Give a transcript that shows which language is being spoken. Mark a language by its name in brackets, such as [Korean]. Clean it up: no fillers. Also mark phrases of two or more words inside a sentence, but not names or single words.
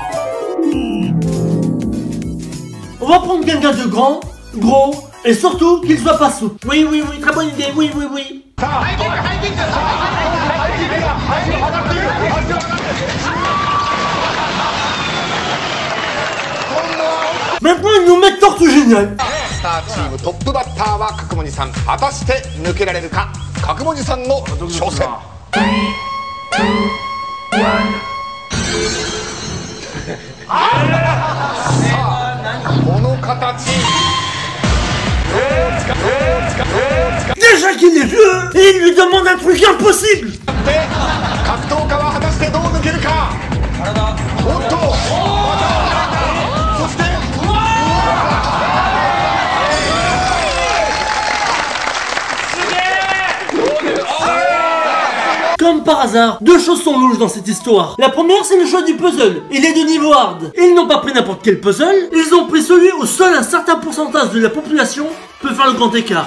[French] On va prendre quelqu'un de grand, gros, et surtout qu'il soit pas sous. Oui, oui, oui, très bonne idée, oui, oui, oui. Maintenant, ils nous mettent tortue géniale. [Japanese] スターチームトップバッターは角文字さん。果たして抜けられるか。角文字さんの挑戦。さあ、この形。 [French] Déjà qu'il est vieux, et il lui demande un truc impossible. [Japanese] で、格闘家は果たしてどう抜けるか。おっと。そして。 [French] Comme par hasard, deux choses sont louches dans cette histoire. La première, c'est le choix du puzzle. Il est de niveau hard. Ils n'ont pas pris n'importe quel puzzle, ils ont pris celui où seul un certain pourcentage de la population peut faire le grand écart.